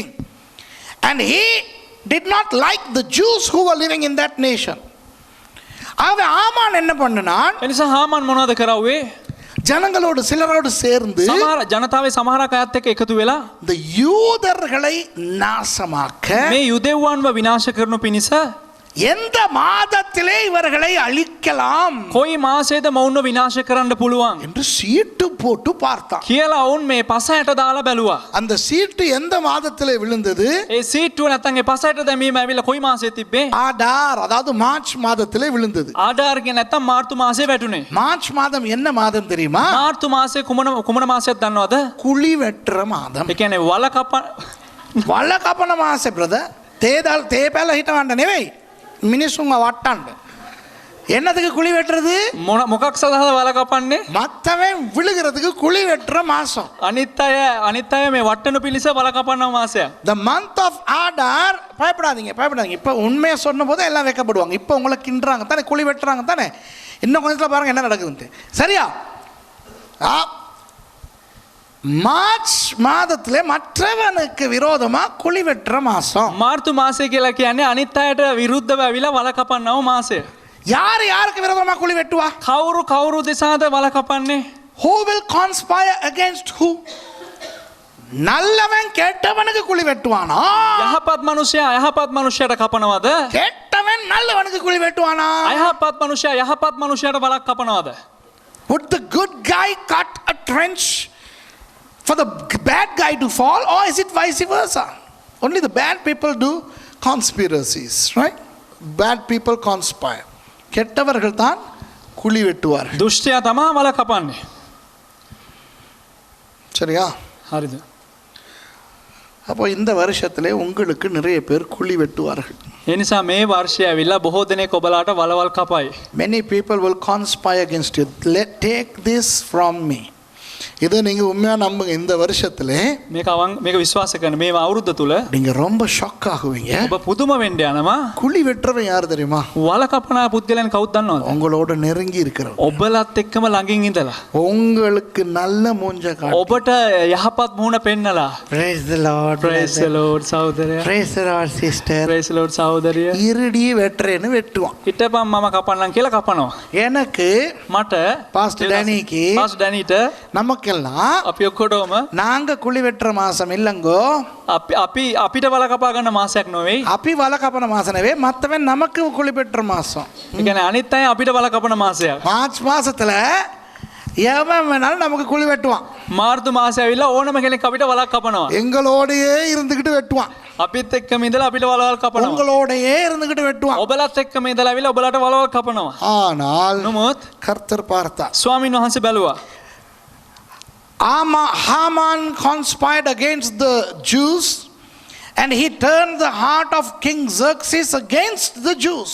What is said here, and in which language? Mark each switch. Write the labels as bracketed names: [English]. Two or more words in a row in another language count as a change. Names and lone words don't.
[English] And he did not like the Jews who were living in that nation. [Tamil] அவன் ஆமான் என்ன பண்ணனான்? [Sinhala] එනිසා හාමාන් මොනවද කරවුවේ? [Tamil] ஜனங்களோடு சிலரோடு சேர்ந்து [Sinhala] සමහර ජනතාවේ සමහරක් අයත් එක්ක එකතු වෙලා [Tamil] இந்த யூதர்களை நாசமாக்க [Sinhala] මේ යුදෙව්වන්ව විනාශ කරනු පිණිස [Tamil] எந்த மாதத்திலே இவர்களை அழிக்கலாம் [Sinhala] කොයි මාසයේද මොවුන්ව විනාශ කරන්න පුළුවන් [Tamil] என்று சீட்டு போட்டு பார்த்தான். [Sinhala] කියලා ඔවුන් මේ පසයට දාලා බැලුවා. [Tamil] அந்த சீட்டு எந்த மாதத்திலே விழுந்தது? [Sinhala] ඒ සීට්ටුව නැත්තම් ඒ පසයට දැමීම ඇවිල්ලා කොයි මාසෙ තිබ්බේ? [Tamil] ஆடார், அதாவது மார்ச் மாதத்திலே விழுந்தது. [Sinhala] ආඩාර් කියන නැත්තම් මාර්තු මාසෙ වැටුනේ. [Tamil] மார்ச் மாதம் என்ன மாதம் தெரியுமா? [Sinhala] මාර්තු මාසෙ කුමන මාසයක් දන්නවද? [Tamil] குழி வெட்டுற மாதம். [Sinhala] ඒ කියන්නේ වල වල කපන මාසේ බ්‍රදර්. තේපැල හිටවන්න නෙවෙයි. මිනිස්සුන්ව වට්ටන්න. [Tamil] என்னதுக்கு குழி வெட்டுறது? [Sinhala] මොකක් සඳහාද වල කපන්නේ? [Tamil] மத்தவன் விழுகிறதுக்கு குழி வெட்டுற மாசம். [Sinhala] අනිත් අය මේ වට්ටනු පිළිස වල කපන මාසයක්. [English] The month of Adar. [Tamil] பயப்படாதீங்க. இப்போ உண்மையை சொன்ன போது எல்லாம் வைக்கப்படுவாங்க. இப்போ உங்களை கிண்டுறாங்க தானே, குழி வெட்டுறாங்க தானே. இன்னும் கொஞ்சத்துல பாருங்க என்ன நடக்குதுன்ட்டு. சரியா? மார்ச் மாதத்திலே மற்றவனுக்கு விரோதமா குழி வெட்டுற மாசம். [Sinhala] මාර්තු මාසය කියලා කියන්නේ අනිත් අයට විරුද්ධව ඇවිල්ලා වල කපන්නව මාසය. [Tamil] யார் யாருக்கு விரோதமா குழி வெட்டுவா? [Sinhala] කවුරු දෙසාද වල කපන්නේ? [English] Who will conspire against who? [Tamil] நல்லவன் கெட்டவனுக்கு குழி வெட்டுவானா? [Sinhala] යහපත් මනුෂ්‍යයට කපනවද? [Tamil] கெட்டவன் நல்லவனுக்கு குழி வெட்டுவானா? [Sinhala] අයහපත් මනුෂ්‍යයට වලක් කපනවද? [English] Would the good guy cut a trench for the bad guy to fall, or is it vice versa? Only the bad people do conspiracies, right? Bad people conspire. [Tamil] கெட்டவர்கள் தான் குழி வெட்டுவார்கள். [Sinhala] දුෂ්ටයා තමා වල කපන්නේ. [Tamil] சரியா? [Sinhala] හරිද? [Tamil] அப்போ இந்த வருஷத்திலே உங்களுக்கு நிறைய பேர் குழி வெட்டுவார்கள். [Sinhala] ඒ නිසා මේ වර්ෂය ඇවිල්ලා බොහෝ දෙනෙක් ඔබලාට වලවල් කපයි. [English] Many people will conspire against you. Take this from me. [Tamil] இதை நீங்க உண்மையா நம்புங்க. இந்த வருஷத்திலே [Sinhala] මේක විශ්වාස කරන මේ අවුරුද්ද තුල [Tamil] நீங்க ரொம்ப ஷாக் ஆகுவீங்க. [Sinhala] ඔබ පුදුම වෙන්න යනවා. [Tamil] குழி வெட்டுறவன் யார் தெரியுமா? [Sinhala] වල කපන පුද්ගලයන් කවුද දන්නවද? [Tamil] உங்களோட நெருங்கி இருக்கிறவன். [Sinhala] ඔබලත් එක්කම ළඟින් ඉඳලා [Tamil] உங்களுக்கு நல்ல மூஞ்ச காட்டி. [Sinhala] ඔබට යහපත් මුහුණ පෙන්නලා. [English] Praise the Lord. Praise the Lord සහෝදරයා. Praise the Lord sister. Praise the Lord සහෝදරිය. [Tamil] இருடி வெட்டுறேன்னு வெட்டுவான். [Sinhala] හිටපම් මම කපන්නම් කියලා කපනවා. [Tamil] எனக்கு [Sinhala] මට [Tamil] பாஸ்டர் டேனிக்கு [Sinhala] පාස්ටර් ඩැනිට [Tamil] நமக்கெல்லாம் [Sinhala] අපි ඔක්කොටම [Tamil] நாங்க குழி வெட்டுற மாசம் இல்லங்கோ. [Sinhala] අපිට වල කපා ගන්න මාසයක් නොවේ. අපි වල කපන මාස නෙවෙයි, [Tamil] மத்தவன் நமக்கு குழி வெட்டுற மாசம். [Sinhala] ඒ කියන්නේ අනිත් අය අපිට වල කපන මාසයක්. [Tamil] மார்ச் மாசத்துல எவன் வேணாலும் நமக்கு குழி வெட்டுவான். [Sinhala] මාර්තු මාසය ඇවිල්ලා ඕනම කෙනෙක් අපිට වලක් කපනවා. [Tamil] எங்களோடையே இருந்துகிட்டு வெட்டுவான். [Sinhala] අපිත් එක්කම ඉඳලා අපිට වලවල් කපනවා. [Tamil] உங்களோடையே இருந்துகிட்டு வெட்டுவான். [Sinhala] ඔබලත් එක්කම ඉඳලා ඇවිල්ලා ඔබලට වලවල් කපනවා. [Tamil] ஆனால் [Sinhala] නමුත් [Tamil] கர்த்தர் பார்த்தார். [Sinhala] ස්වාමීන් වහන්සේ බැලුවා. [English] Haman conspired against the Jews and he turned the heart of King Xerxes against the Jews.